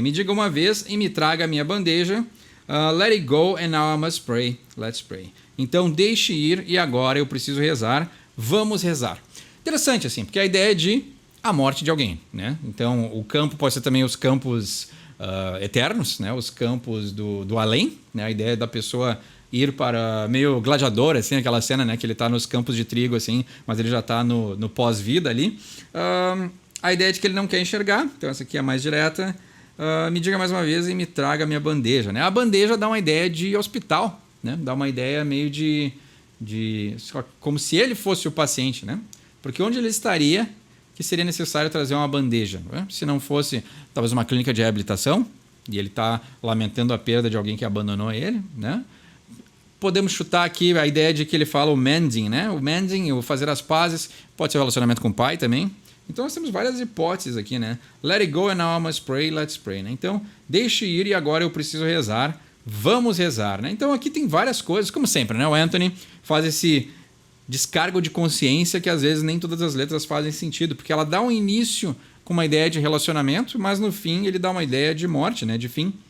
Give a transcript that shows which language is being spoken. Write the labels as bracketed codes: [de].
[pt] Me diga uma vez e me traga a minha bandeja. [en] Let it go and now I must pray. Let's pray. [pt] Então, deixe ir e agora eu preciso rezar. Vamos rezar. Interessante, assim, porque a ideia é de a morte de alguém, né? Então, o campo pode ser também os campos eternos, né? Os campos do além, né? A ideia da pessoa ir para meio gladiador, assim, aquela cena, né, que ele tá nos campos de trigo, assim, mas ele já tá no pós-vida ali. A ideia é de que ele não quer enxergar, então essa aqui é a mais direta. Me diga mais uma vez e me traga a minha bandeja, né? A bandeja dá uma ideia de hospital, né? Dá uma ideia meio de como se ele fosse o paciente, né? Porque onde ele estaria que seria necessário trazer uma bandeja, né? Se não fosse talvez uma clínica de reabilitação e ele está lamentando a perda de alguém que abandonou ele, né? Podemos chutar aqui a ideia de que ele fala o mending, né? O mending, o fazer as pazes, pode ser o relacionamento com o pai também. Então nós temos várias hipóteses aqui, né? [en] Let it go and now I must pray, let's pray, [pt] né? Então, deixe ir e agora eu preciso rezar. Vamos rezar, né? Então aqui tem várias coisas, como sempre, né? O Anthony faz esse descargo de consciência que às vezes nem todas as letras fazem sentido, porque ela dá um início com uma ideia de relacionamento, mas no fim ele dá uma ideia de morte, né? De fim.